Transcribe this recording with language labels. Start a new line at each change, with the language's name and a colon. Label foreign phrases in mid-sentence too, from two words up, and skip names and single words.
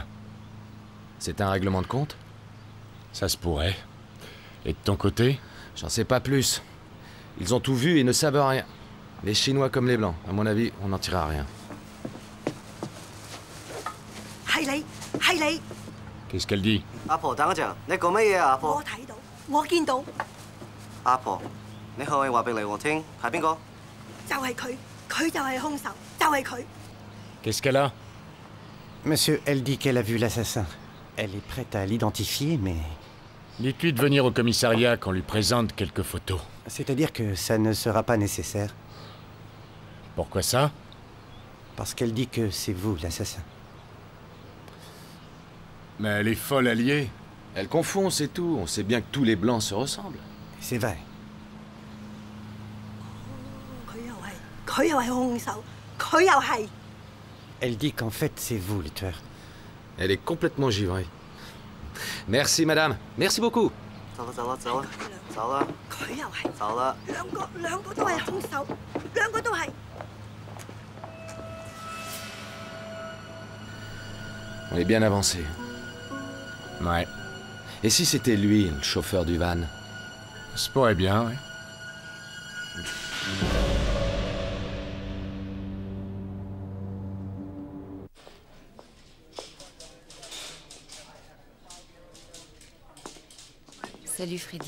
French: C'est un règlement de compte? Ça se pourrait. Et de ton côté? J'en sais pas plus. Ils ont tout vu et ne savent rien. Les Chinois comme les Blancs. À mon avis, on n'en tirera rien. Qu'est-ce qu'elle dit?
Cantonese: 阿婆，等一陣，你講乜嘢啊？阿婆，我睇到，我見到，阿婆，你可唔可以話俾你我聽係邊個？就係佢，佢就係兇手，就係佢。
French: Qu'est-ce qu'elle a? Monsieur, elle dit qu'elle a vu l'assassin. Elle est prête à l'identifier, mais... Dites-lui de venir au commissariat qu'on lui présente quelques photos. C'est-à-dire que ça ne sera pas nécessaire. Pourquoi ça? Parce qu'elle dit que c'est vous, l'assassin. Mais elle est folle alliée. Elle confond, c'est tout. On sait bien que tous les Blancs se ressemblent. C'est vrai.
Cantonese: 佢又係兇手，佢又係。
French: Elle dit qu'en fait, c'est vous, le tueur. Elle est complètement givrée. Merci, madame. Merci beaucoup.
Cantonese: 走啦，走啦，走啦，走啦。佢又係。走啦。兩個都係兇手，兩個都係。
French: On est bien avancé. Ouais. Et si c'était lui, le chauffeur du van? Ça se pourrait bien, oui. Salut Freddy.